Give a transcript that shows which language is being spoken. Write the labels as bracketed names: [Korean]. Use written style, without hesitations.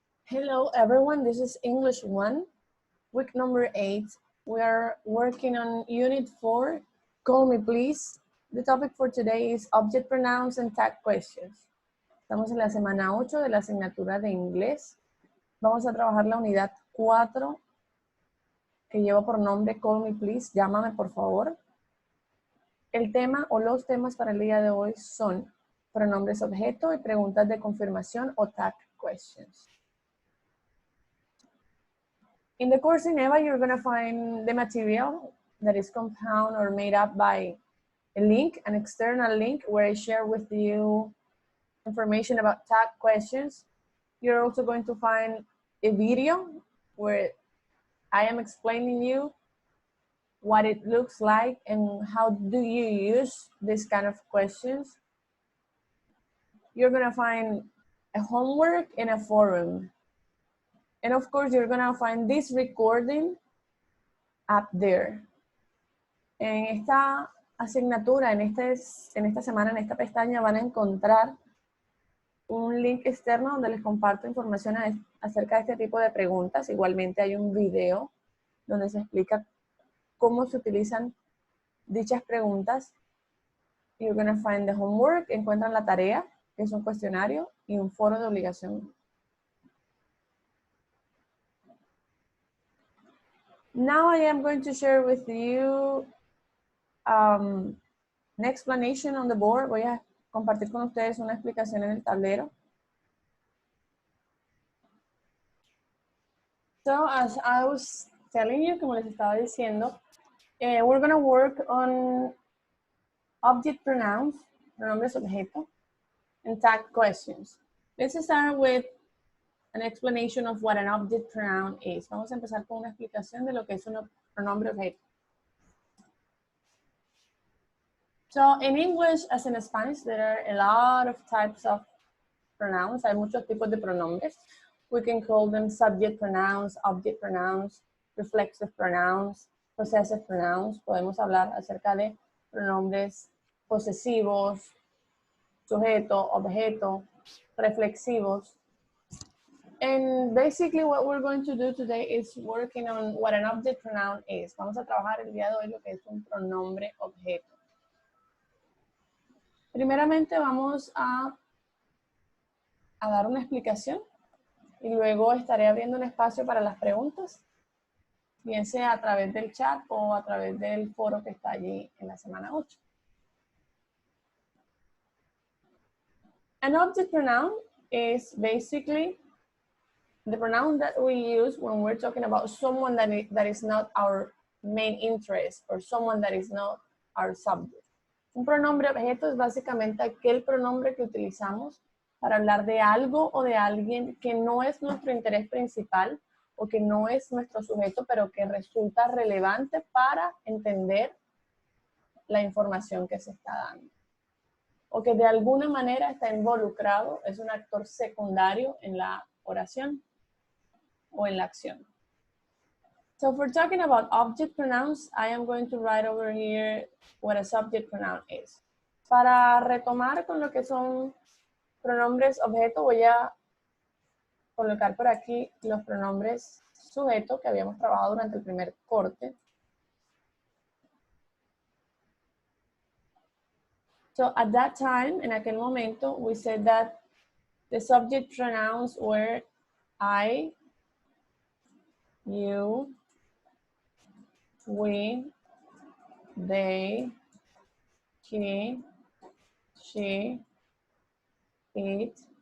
[English] Hello everyone, this is English 1, week number 8. We are working on Unit 4, Call Me Please. The topic for today is Object Pronouns and Tag Questions. [Spanish] Estamos en la semana 8 de la asignatura de inglés. Vamos a trabajar la unidad 4 que lleva por nombre Call Me Please, llámame por favor. El tema o los temas para el día de hoy son pronombres objeto y preguntas de confirmación o tag questions. [English] In the course in EVA, you're going to find the material that is compound or made up by a link, an external link, where I share with you information about tag questions. You're also going to find a video where I am explaining you what it looks like and how do you use this kind of questions. You're going to find a homework in a forum. And of course, you're going to find this recording up there. [Spanish] En esta asignatura, en esta semana, en esta pestaña, van a encontrar un link externo donde les comparto información acerca de este tipo de preguntas. Igualmente hay un video donde se explica cómo se utilizan dichas preguntas. [English] You're going to find the homework, [Spanish] encuentran la tarea, que es un cuestionario, y un foro de obligación. [English] Now I am going to share with you an explanation on the board. [Spanish] Voy a compartir con ustedes una explicación en el tablero. [English] So as I was telling you, [Spanish] como les estaba diciendo, [English] we're going to work on object pronouns, [Spanish] pronombres objeto, [English] and tag questions. Let's start with an explanation of what an object pronoun is. [Spanish] Vamos a empezar con una explicación de lo que es un pronombre objeto. [English] So in English, as in Spanish, there are a lot of types of pronouns. [Spanish] Hay muchos tipos de pronombres. [English] We can call them subject pronouns, object pronouns, reflexive pronouns, possessive pronouns. [Spanish] Podemos hablar acerca de pronombres posesivos, sujeto, objeto, reflexivos. [English] And basically what we're going to do today is working on what an object pronoun is. [Spanish] Vamos a trabajar el día de hoy lo que es un pronombre objeto. Primeramente vamos a dar una explicación y luego estaré abriendo un espacio para las preguntas, bien sea a través del chat o a través del foro que está allí en la semana 8. [English] An object pronoun is basically the pronoun that we use when we're talking about someone that is not our main interest or someone that is not our subject. [Spanish] Un pronombre objeto es básicamente aquel pronombre que utilizamos para hablar de algo o de alguien que no es nuestro interés principal o que no es nuestro sujeto, pero que resulta relevante para entender la información que se está dando. O que de alguna manera está involucrado, es un actor secundario en la oración o en la acción. [English] So if we're talking about object pronouns, I am going to write over here what a subject pronoun is. [Spanish] Para retomar con lo que son pronombres objeto, voy a colocar por aquí los pronombres sujeto que habíamos trabajado durante el primer corte. [English] So at that time, [Spanish] en aquel momento, [English] we said that the subject pronouns were I, you, we, they, he, she, it.